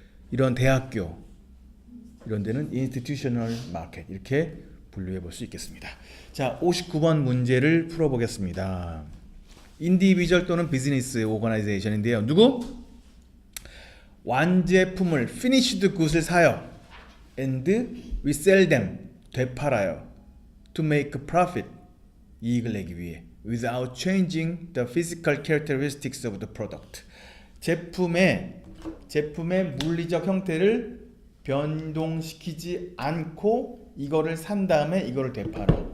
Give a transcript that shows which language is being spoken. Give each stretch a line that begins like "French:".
Korean: 이런 대학교 이런 데는 인스티튜셔널 마켓 이렇게 분류해 볼 수 있겠습니다. 자, 59번 문제를 풀어보겠습니다. 인디비주얼 또는 비즈니스 오거나이제이션인데요. 누구? 완제품을
English: finished good
Korean: 을 사요.
English: and resell them
Korean: 되팔아요.
English: to make profit
Korean: 이익을 내기 위해
English: without changing the physical characteristics of the product
Korean: 제품의 물리적 형태를 변동시키지 않고 이거를 산 다음에 이거를 되팔아.